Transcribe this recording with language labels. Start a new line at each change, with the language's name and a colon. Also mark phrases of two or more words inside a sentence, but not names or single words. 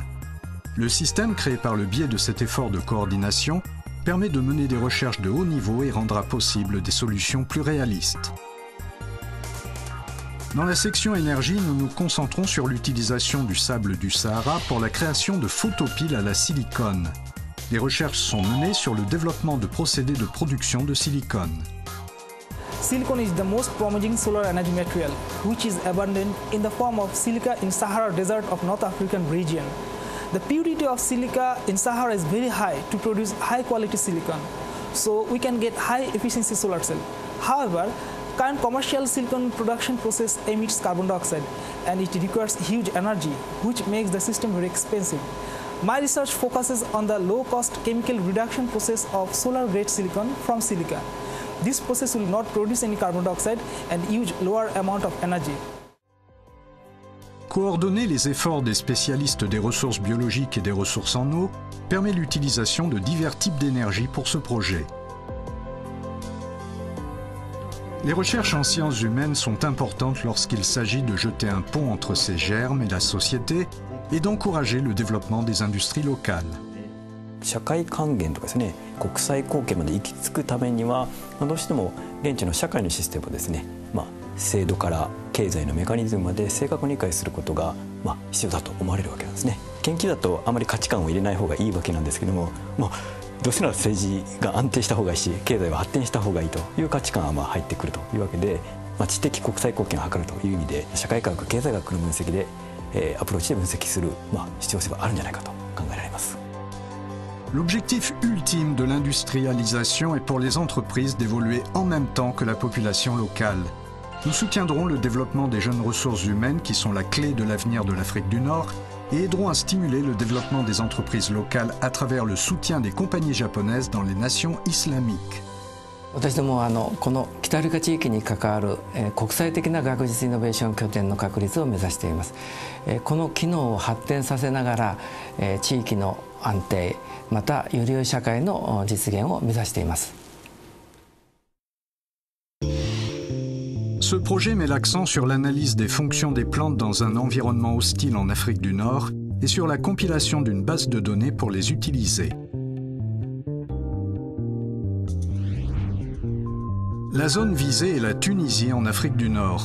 French: Le système créé par le biais de cet effort de coordination permet de mener des recherches de haut niveau et rendra possible des solutions plus réalistes. Dans la section énergie, nous nous concentrons sur l'utilisation du sable du Sahara pour la création de photopiles à la silicone. Les recherches sont menées sur le développement de procédés de production de silicone.
English: silicon is the most promising solar energy material, which is abundant in the form of silica in Sahara Desert of North African region. The purity of silica in Sahara is very high to produce high quality silicon, so we can get high efficiency solar cell. However, current commercial silicon production process emits carbon dioxide and it requires huge energy, which makes the system very expensive. My research focuses on the low-cost chemical reduction process of solar-grade silicon from silica. This process will not produce any carbon dioxide and use lower amount of energy.
French: Coordonner les efforts des spécialistes des ressources biologiques et des ressources en eau permet l'utilisation de divers types d'énergie pour ce projet. Les recherches en sciences humaines sont importantes lorsqu'il s'agit de jeter un pont entre ces germes et la société et d'encourager le développement des industries locales.
Japanese: 社会還元とかですね、国際貢献まで行き着くためには、どうしても現地の社会のシステムをですね、制度から経済のメカニズムまで正確に理解することが必要だと思われるわけなんですね。研究だとあまり価値観を入れない方がいいわけなんですけども、どうせなら政治が安定した方がいいし、経済は発展した方がいいという価値観が入ってくるというわけで、知的国際貢献を図るという意味で社会科学経済学の分析でアプローチで分析する必要性はあるんじゃないかと考えられます。
French: L'objectif ultime de l'industrialisation est pour les entreprises d'évoluer en même temps que la population locale. Nous soutiendrons le développement des jeunes ressources humaines qui sont la clé de l'avenir de l'Afrique du Nord et aideront à stimuler le développement des entreprises locales à travers le soutien des compagnies japonaises dans les nations islamiques.
Japanese: 私どもはこの北アフリカ地域に関わる国際的な学術イノベーション拠点の確立を目指しています。この機能を発展させながら地域の安定またより良い社会の実現を目指しています。
French: Ce projet met l'accent sur l'analyse des fonctions des plantes dans un environnement hostile en Afrique du Nord et sur la compilation d'une base de données pour les utiliser. La zone visée est la Tunisie en Afrique du Nord.